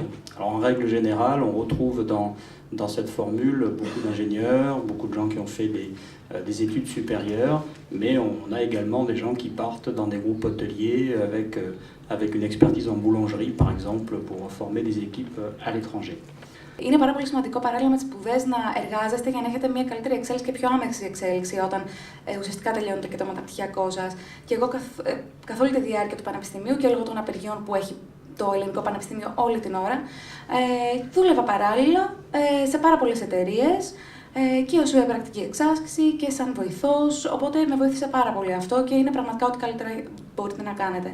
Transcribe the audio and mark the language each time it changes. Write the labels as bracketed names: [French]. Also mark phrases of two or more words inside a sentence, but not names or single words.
[French] Alors en règle générale, on retrouve dans cette formule beaucoup d'ingénieurs, beaucoup de gens qui ont fait des études supérieures, mais on a également des gens qui partent dans des groupes hôteliers avec une expertise en boulangerie, par exemple, pour former des équipes à l'étranger. [Greek] Είναι πάρα πολύ σημαντικό παράλληλα με τις σπουδές να εργάζεστε για να έχετε μια καλύτερη εξέλιξη και πιο άμεση εξέλιξη όταν ουσιαστικά τελειώνετε και το μεταπτυχιακό σας. Και εγώ καθ' όλη τη διάρκεια του πανεπιστημίου και λόγω των απεργιών που έχει το Ελληνικό Πανεπιστήμιο όλη την ώρα, δούλευα παράλληλα σε πάρα πολλές εταιρείες και ως πρακτική εξάσκηση και σαν βοηθός, οπότε με βοήθησε πάρα πολύ αυτό και είναι πραγματικά ό,τι καλύτερα μπορείτε να κάνετε.